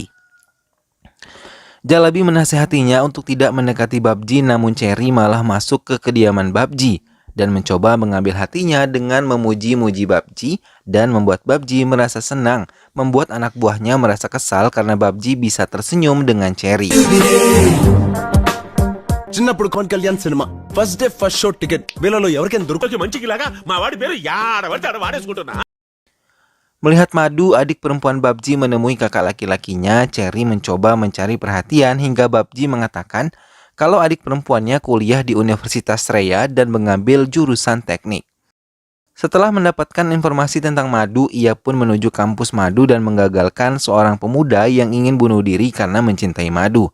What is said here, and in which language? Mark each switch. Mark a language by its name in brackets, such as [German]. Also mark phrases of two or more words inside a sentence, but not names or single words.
[Indonesian] Jalebi menasihatinya untuk tidak mendekati Babji, namun Cherry malah masuk ke kediaman Babji dan mencoba mengambil hatinya dengan memuji-muji Babji dan membuat Babji merasa senang, membuat anak buahnya merasa kesal karena Babji bisa tersenyum dengan Cherry. [Telugu] చిన్నప్పుడు పవన్ కళ్యాణ్ సినిమా [English] first day first show ticket [Telugu] వీళ్ళలో ఎవరికైనా దొరకకి మంచికిలాగా మా వాడి పేరు వాడేసుకుంటున్నా. [Indonesian] Melihat Madu, adik perempuan Babji, menemui kakak laki-lakinya, Cherry mencoba mencari perhatian hingga Babji mengatakan kalau adik perempuannya kuliah di Universitas Sreya dan mengambil jurusan teknik. Setelah mendapatkan informasi tentang Madu, ia pun menuju kampus Madu dan menggagalkan seorang pemuda yang ingin bunuh diri karena mencintai Madu.